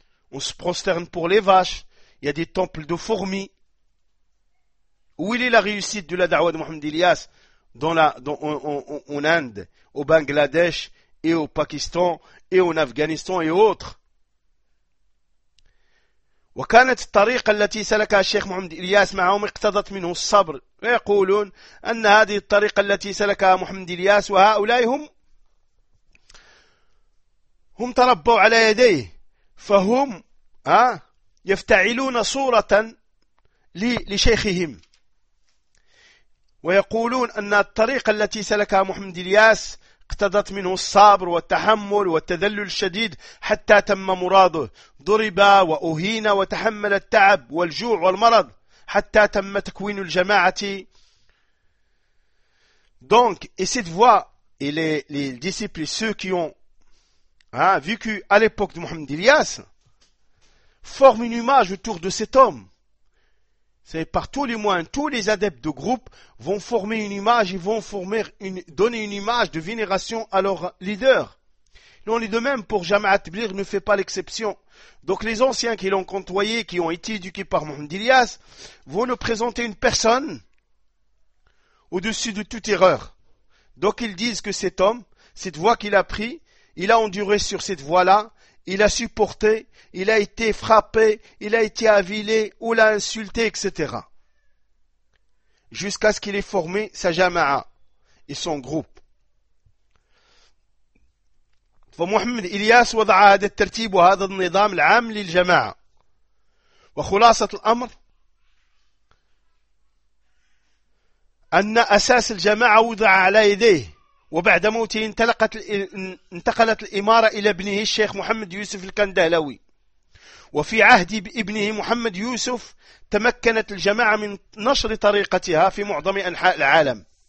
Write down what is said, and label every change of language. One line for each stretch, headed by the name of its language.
French: On se prosterne pour les vaches, il y a des temples de fourmis. Où est la réussite de la da'wah de Mohamed Ilyas en Inde, au Bangladesh et au Pakistan et en Afghanistan et autres?
Arabic: وكانت الطريقة التي سلكها الشيخ محمد إلياس معهم اقتضت منه الصبر، ويقولون أن هذه الطريقة التي سلكها محمد إلياس وهؤلاء هم تربوا على يديه، فهم يفتعلون صورة لشيخهم، ويقولون أن الطريقة التي سلكها محمد إلياس اقتضت منه الصبر والتحمل والتذلل الشديد حتى تم مراده، ضرب وأهين وتحمل التعب والجوع والمرض حتى تم تكوين الجماعة.
French: Donc, et cette voie et les disciples, ceux qui ont vécu à l'époque de Mohamed Ilyas, forme une image autour de cet homme. C'est par tous les moyens, tous les adeptes de groupe vont former une image, ils vont donner une image de vénération à leur leader. Et on est de même pour Jamaat Tabligh, ne fait pas l'exception. Donc les anciens qui l'ont côtoyé, qui ont été éduqués par Mohamed Ilyas, vont nous présenter une personne au-dessus de toute erreur. Donc ils disent que cet homme, cette voie qu'il a prise, il a enduré sur cette voie-là, il a supporté, il a été frappé, il a été avilé, ou l'a insulté, etc. Jusqu'à ce qu'il ait formé sa jama'a et son groupe.
Arabic: فمحمد إلياس وضع هذا الترتيب وهذا النظام العام للجماعة. وخلاصة الأمر أن أساس الجماعة وضع على يديه. وبعد موته انتقلت الإمارة إلى ابنه الشيخ محمد يوسف الكندهلوي، وفي عهد ابنه محمد يوسف تمكنت الجماعة من نشر طريقتها في معظم أنحاء العالم.